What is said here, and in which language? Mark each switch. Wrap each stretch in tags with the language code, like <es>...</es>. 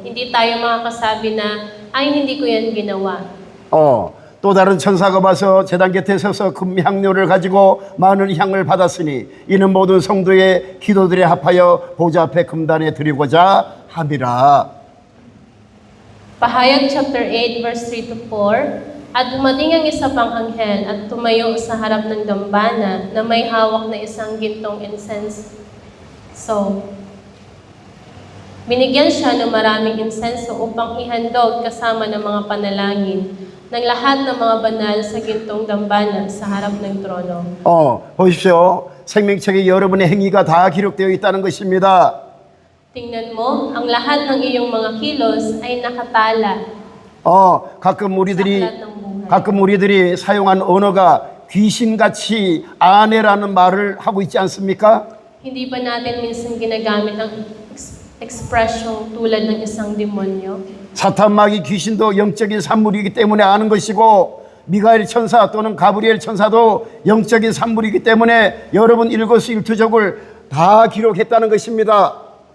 <tl>Hindi tayo makakasabi na, ay hindi ko yan ginawa.</tl> <ko>또 다른 천사가 와서 제단 곁에 서서 금향료를 가지고 많은 향을 받았으니 이는 모든 성도의 기도들에 합하여 보좌 앞에 금단에 드리고자 함이라.</ko> <en>Pahayag chapter 8 verse 3 to 4.</en> <tl>At dumating ang isa pang anghel at tumayo sa harap ng dambana na may hawak na isang gintong incense. So, binigyan siya ng maraming insenso upang ihandog kasama ng mga panalangin ng lahat ng mga banal sa gintong dambana sa harap ng trono.</tl> <ko>보십시오. 생명책에 여러분의 행위가 다 기록되어 있다는 것입니다.</ko> <tl>Tingnan mo, ang lahat ng iyong mga kilos ay nakatala</tl> <ko>가끔</ko> <tl>sa aklat ng buhay.</tl> <ko>우리들이 사용한 언어가 귀신같이 아내라는 말을 하고 있지 않습니까?</ko> <tl>Hindi ba natin minsan ginagamit ang expression tulad ng isang demonyo?</tl> <ko>사탄마귀 귀신도 영적인 산물이기 때문에 아는 것이고 미가엘 천사 또는 가브리엘 천사도 영적인 산물이기 때문에 여러분 일거수일투족을 다 기록했다는 것입니다.</ko>